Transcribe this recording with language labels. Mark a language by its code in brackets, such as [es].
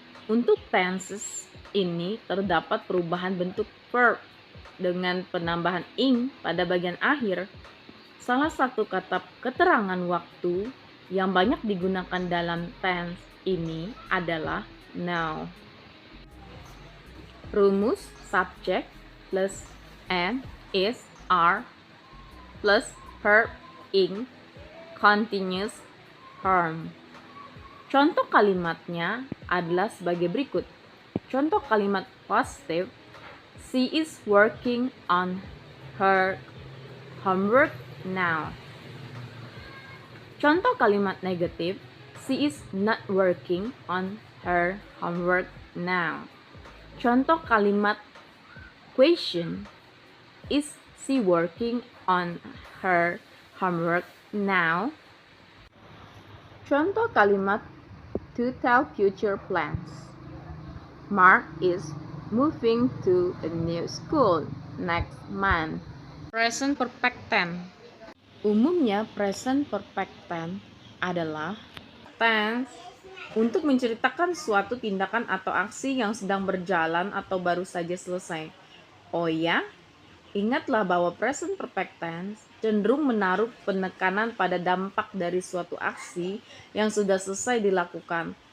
[id] Untuk tenses ini terdapat perubahan bentuk verb dengan penambahan ing pada bagian akhir. Salah satu kata keterangan waktu yang banyak digunakan dalam tense ini adalah now. Rumus [en] subject plus and, is, are plus verb ing continuous form. [id] Contoh kalimatnya adalah sebagai berikut. Contoh kalimat positif: [en] she is working on her homework now. [id] Contoh kalimat negatif: [en] she is not working on her homework now. [id] Contoh kalimat [en] question: is she working on her homework now? [id] Contoh kalimat [en] to tell future plans: Mark is moving to a new school next month. Present perfect tense. [id] Umumnya present perfect tense adalah tense untuk menceritakan suatu tindakan atau aksi yang sedang berjalan atau baru saja selesai. Oh ya, ingatlah bahwa present perfect tense cenderung menaruh penekanan pada dampak dari suatu aksi yang sudah selesai dilakukan.